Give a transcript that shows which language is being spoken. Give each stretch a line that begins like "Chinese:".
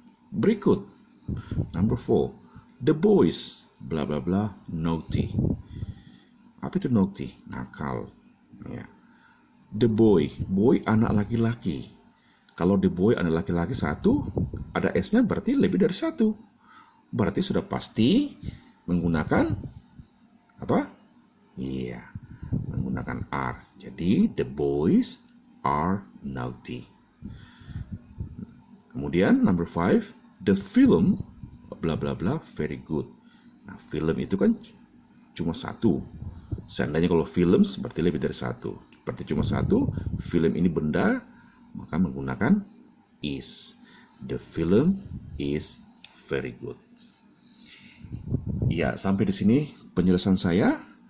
Indonesian: Berikut,
English: number 4. The boys, blah blah blah, naughty.
Indonesian: Apa itu naughty? Nakal. Ya. The boy, boy anak laki-laki. Kalau the boy anak laki-laki satu, ada s-nya berarti lebih dari satu. Berarti sudah pasti menggunakan apa? Iya, menggunakan are. Jadi
English: the boys are naughty.
Indonesian: Kemudian
English: number 5, the film, blah blah blah, very good.
Indonesian: Nah, film itu kan cuma satu. Seandainya kalau films berarti lebih dari satu. Berarti cuma satu, film ini benda, maka menggunakan is.
English: The film is very good.
Indonesian: Ya, sampai di sini penjelasan saya.